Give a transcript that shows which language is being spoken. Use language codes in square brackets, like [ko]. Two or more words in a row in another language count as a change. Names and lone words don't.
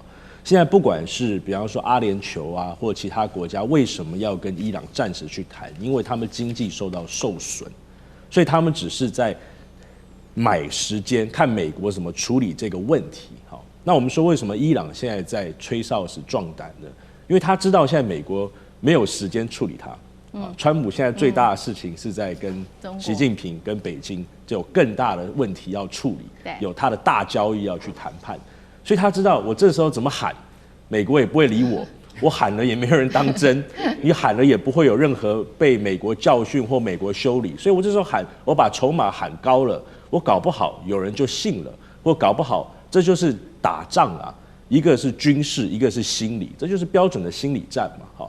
[zh] 現在不管是比方說阿聯酋啊，或其他國家，為什麼要跟伊朗暫時去談？因為他們經濟受損，所以他們只是在買時間，看美國怎麼處理這個問題。好，那我們說為什麼伊朗現在在吹哨子壯膽呢？因為他知道現在美國沒有時間處理它。川普現在最大的事情是在跟習近平跟北京就有更大的問題要處理，有他的大交易要去談判，所以他知道我這時候怎麼喊，美國也不會理我，我喊了也沒有人當真，你喊了也不會有任何被美國教訓或美國修理，所以我這時候喊，我把籌碼喊高了，我搞不好有人就信了，或搞不好這就是打仗啊，一個是軍事，一個是心理，這就是標準的心理戰嘛，好。